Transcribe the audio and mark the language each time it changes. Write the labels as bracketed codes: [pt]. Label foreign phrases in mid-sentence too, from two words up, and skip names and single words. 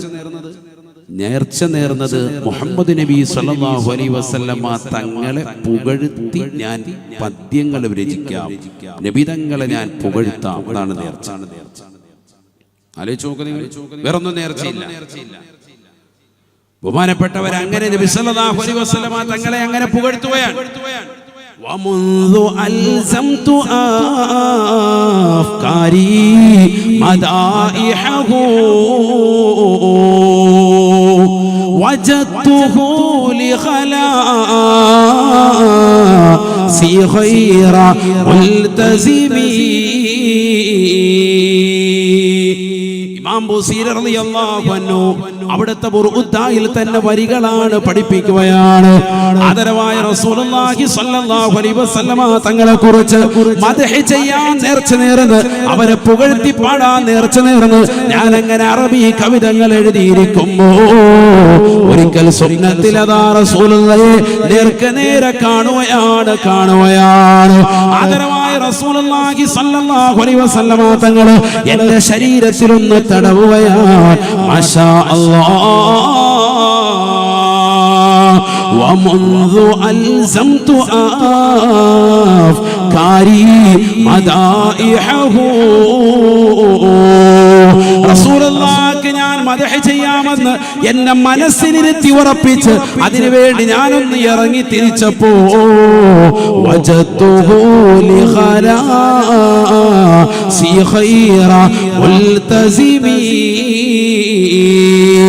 [ml] നേർച്ച നേർന്നത് മുഹമ്മദ് നബി [ar] صلى الله عليه وسلم [ml] തങ്ങളെ പുകഴ്ത്തി ഞാൻ പദ്യങ്ങൾ രചിക്കാം, നബി തങ്ങളെ ഞാൻ പുകഴ്ത്താം. അതാണ് നേർച്ച. ആലോചിച്ച് നോക്കുക, വേറൊന്നും നേർച്ചയില്ല. ബഹുമാനപ്പെട്ടവർ അങ്ങനെ നബി [ar] صلى الله عليه وسلم [ml] തങ്ങളെ അങ്ങനെ പുകഴ്ത്തുകയാണ്. [ar] ومنذ ألزمت أفكاري مدائحه وجدته لخلاصي خير ملتزمي. [ml] ഇമാം ബുസീരി [ar] رضي الله عنه [ml] അവിടുത്തെ ബുർദയിൽ തന്നെ വരികളാണ് പഠിപ്പിക്കുകയാണ്. ആദരവായ [ar] رسول الله صلى الله عليه وسلم [ml] തങ്ങളെ കുറിച്ച് മദ്ഹ് ചെയ്യാൻ നേർച്ച നേർന്ന്, അവരെ പുകഴ്ത്തി പാടാൻ നേർച്ച നേർന്ന് ഞാൻ അങ്ങനെ അറബി കവിതകൾ എഴുതിയിരിക്കുമ്പോ ഒരിക്കൽ സ്വപ്നത്തിൽ അതാ റസൂലുള്ളാഹിയെ നേരെ കാണുകയാണ്. ആദരവായ [ar] رسول الله صلى الله عليه وسلم [ml] തങ്ങൾ എന്റെ ശരീരത്തിലൊന്ന് തടവുകയാണ്. [ar] ما شاء الله. ومنذ ألزمت أفكاري مدائحه رسول [ml] الله ഞാൻ മദ്ഹ് ചെയ്യാമെന്ന് എന്നെ മനസ്സിലിരുത്തി ഉറപ്പിച്ച് അതിനുവേണ്ടി ഞാനൊന്ന് ഇറങ്ങി തിരിച്ചപ്പോ [ar] وجدته لخلاصي خير ملتزمي.